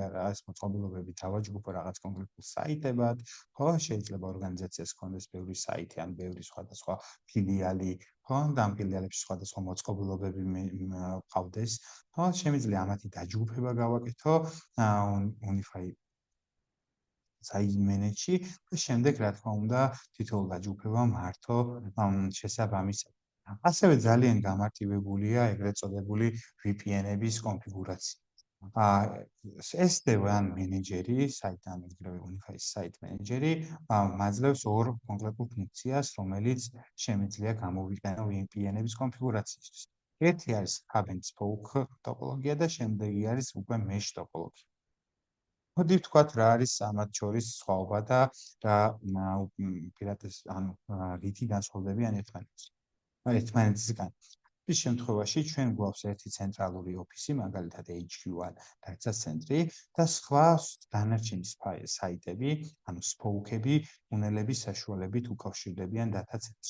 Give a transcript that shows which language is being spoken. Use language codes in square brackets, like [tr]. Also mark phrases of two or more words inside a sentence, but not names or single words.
[ka] რაღაც მოწყობილობები დავაჯგუფო რაღაც კონკრეტულ საიტებად, ხო, შეიძლება ორგანიზაციას ჰქონდეს ბევრი საიტი ან ბევრი სხვადასხვა ფილიალი, ხო, და ამ ფილიალებში სხვადასხვა მოწყობილობები ყავდეს, ხო, შემიძლია ამათი დაჯგუფება გავაკეთო Unify Site Manager-ში და შემდეგ რა თქმა უნდა თითოეულ დაჯგუფება მართო შესაბამისად. ასევე ძალიან გამარტივებულია ეგრეთ წოდებული VPN-ების კონფიგურაცია. SD-WAN მენეჯერი, საიტთან მიგროვებული Unify Site Manager-ი მაძლევს ორ კონკრეტულ ფუნქციას, რომელიც შემიძლია გამოვიყენო VPN-ების კონფიგურაციისთვის. ერთი არის [en] hub and spoke [ka] ტოპოლოგია და შემდეგი არის უკვე mesh ტოპოლოგია. მოდი ვთქვათ რა არის ამათ შორის სხვაობა და რა პირატეს ანუ რითი განსხვავდებიან ერთმანეთისგან. ის შემთხვევაში ჩვენ გვაქვს ერთი ცენტრალური ოფისი, მაგალითად HQ-ან [en] data center- [ka] ი და სხვა დანარჩენი საიტები, ანუ spoke-ები, ტუნელების საშუალებით უკავშირდებიან [en] data center- [ka] ს.